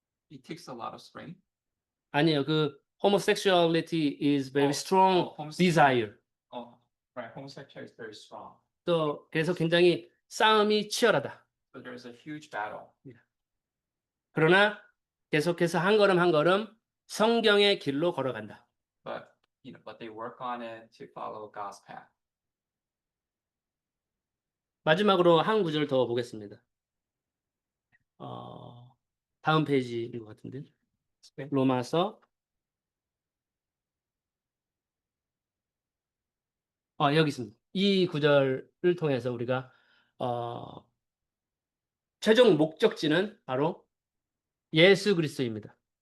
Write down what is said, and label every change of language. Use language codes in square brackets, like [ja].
[en] It takes a lot of strength. [ko] 아니에요. [en] 그 homosexuality is very strong homosexuality. desire. Oh, right. Homosexuality is very strong. [ko] 또 그래서 굉장히 싸움이 치열하다. [en] So there's a huge battle. [ko] 그러나 계속해서 한 걸음 한 걸음 성경의 길로 걸어간다. [en] But they work on it to follow God's path. [ko] 마지막으로 한 구절 더 보겠습니다. 다음 페이지인 것 같은데. 로마서 여기 있습니다. 이 구절을 통해서 우리가 최종 목적지는 바로 예수 그리스도입니다.